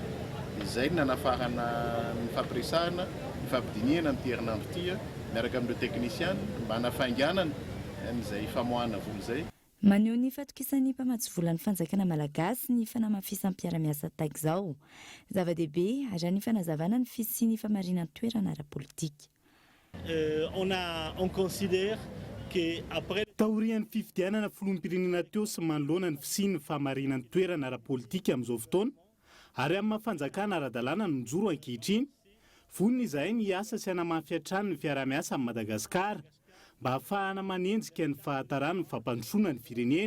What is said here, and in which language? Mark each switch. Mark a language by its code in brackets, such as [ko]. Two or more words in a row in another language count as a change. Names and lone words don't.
[mg] Izay nanafarana ny fampiresahana, ny fampidinihana amin'ny herinandro ity miaraka amin'ireo teknisiany mba hanafainganana izay famoahana vola izay. Maneho ny fatokisan'ny mpamatsy vola ny fanjakana malagasy ny fanamafisan'ny mpiara-miasa tahaka izao. Zava-dehibe ary ny fanazavana ny fisiany famarinan'ny toerana ara-politika. [fr] On considère que après [mg] taorian'ny fifidianana filoham-pirenena teo sy manoloana ny fisiany famarinan'ny toerana ara-politika amin'izao fotoana ary amin'ny mahafanjakana ara-dalàna no mijoro ankehitriny, vonona izahay ny asa sy hanamafy hatrany ny fiara-miasa amin'ny Madagasikara mba hahafahana manenjika ny fahatarana ny fampandrosoana ny firenena.